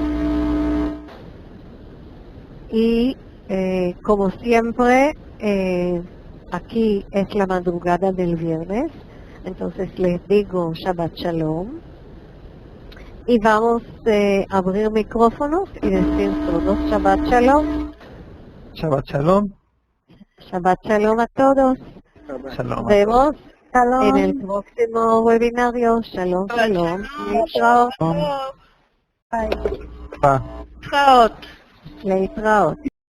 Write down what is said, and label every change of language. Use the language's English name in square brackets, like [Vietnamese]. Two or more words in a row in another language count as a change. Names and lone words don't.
[Spanish] Y como siempre, aquí es la madrugada del viernes, entonces les digo [Hebrew] שבת שלום. [Spanish] Y vamos a abrir micrófonos y decir todos [Hebrew] שבת שלום. שבת שלום. שבת שלום [Spanish] a todos. Shalom. Nos vemos en el próximo webinario. [Hebrew] שלום, שלום. להתראות. Traot. Leitraot.